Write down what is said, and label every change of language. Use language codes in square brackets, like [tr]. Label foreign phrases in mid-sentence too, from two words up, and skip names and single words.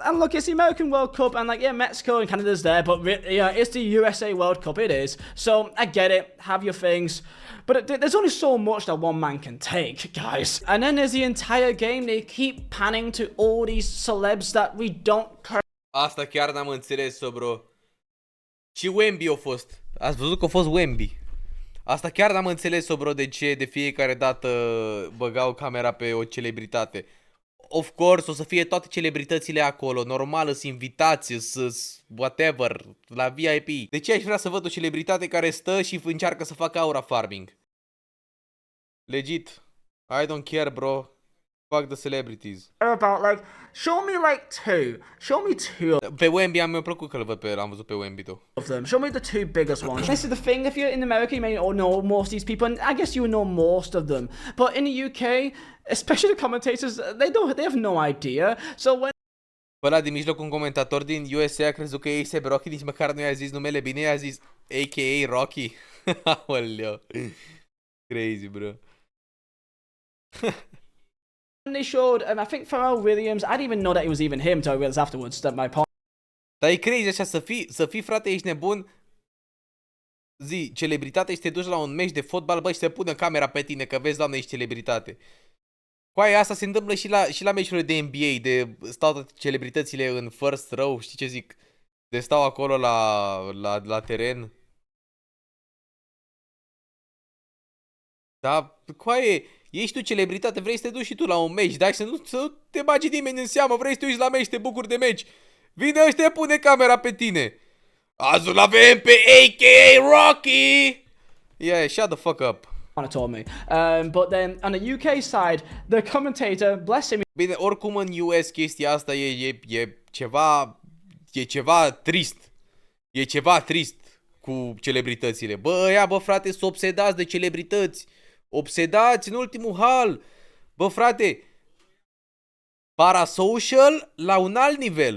[en] And look, it's the American World Cup, and like, yeah, Mexico and Canada's there, but yeah, it's the USA World Cup, it is. So I get it, have your things, but there's only so much that one man can take, guys. And then there's the entire game, they keep panning to all these celebs that we don't care. [ro] Asta chiar n-am înțeles-o, bro. Și Wemby a fost. Ați văzut că a fost Wemby. Asta chiar n-am înțeles-o, bro, de ce de fiecare dată băgau camera pe o celebritate. [en] Of course, [ro] o să fie toate celebritățile acolo, normal, sunt invitați, whatever, la VIP. De ce aș vrea să văd o celebritate care stă și încearcă să facă [en] aura farming? Legit, I don't care, bro. Fuck the celebrities. About like, show me like two. Show me two. [ro] Pe Wemby mi-a plăcut că l-am văzut pe Wemby tu. [en] Of them. Show me the two biggest ones. This is the thing. If you're in America, you may know most of these people, and I guess you know most of them. But in the UK, especially the commentators, they have no idea. So when [ro] Pe ăla din mijloc, un comentator din USA a crezut că e A$AP Rocky, nici măcar nu i-a zis numele bine, i-a zis a.k.a. Rocky. Aoleu. [en] Crazy, bro. They showed, and I think Pharrell Williams, I didn't even know that it was even him until I realized afterwards that my [ro] Dar e crazy așa să fii, frate, ești nebun. Zi, celebritate și te duci la un meci de fotbal, bă, și se pune camera pe tine, că vezi, doamne, ești celebritate. Coaie, asta se întâmplă și la meciurile de NBA, de stau toate celebritățile în [en] first row, [ro] știi ce zic? De stau acolo la teren. Da, coaie, ești tu celebritate, vrei să te duci și tu la un meci, da? Și să nu te bagi nimeni în seamă, vrei să te uiți la meci, te bucuri de meci. Vine ăștia, pune camera pe tine. Azi îl avem pe a.k.a. Rocky! [en] Yeah, shut the fuck up. told me. But then on the UK side, the commentator, bless him, [ro] Bine, oricum în US chestia asta e ceva trist. E ceva trist cu celebritățile. Bă, ăia, bă, frate, sunt obsedați de celebrități. Obsedați în ultimul hal. Bă, frate, parasocial la un alt nivel.